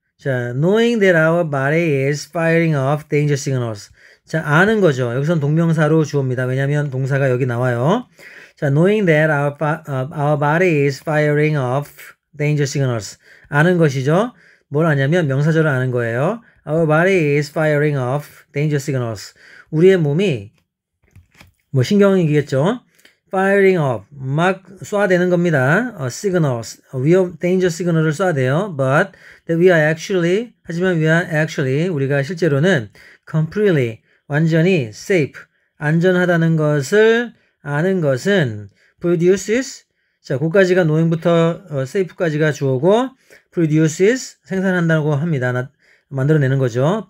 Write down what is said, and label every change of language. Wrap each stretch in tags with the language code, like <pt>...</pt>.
<en>자, knowing that our body is firing off danger signals.</en> <ko>자, 아는 거죠. 여기선 동명사로 주어입니다. 왜냐하면 동사가 여기 나와요.</ko> <en>자, knowing that our body is firing off danger signals.</en> <ko>아는 것이죠. 뭘 아냐면 명사절을 아는 거예요.</ko> <en>Our body is firing off danger signals.</en> <ko>우리의 몸이 뭐 신경이겠죠.</ko> <en>firing off,</en> <ko>막 쏴대는 겁니다. signals, 위험, danger signal을 쏴대요.</ko> <en>But that we are actually,</en> <ko>하지만</ko> <en>we are actually,</en> <ko>우리가 실제로는 completely, 완전히 safe, 안전하다는 것을 아는 것은 produces, 자, 고까지가 knowing부터 safe까지가 주어고 produces, 생산한다고 합니다. 만들어내는 거죠.</ko>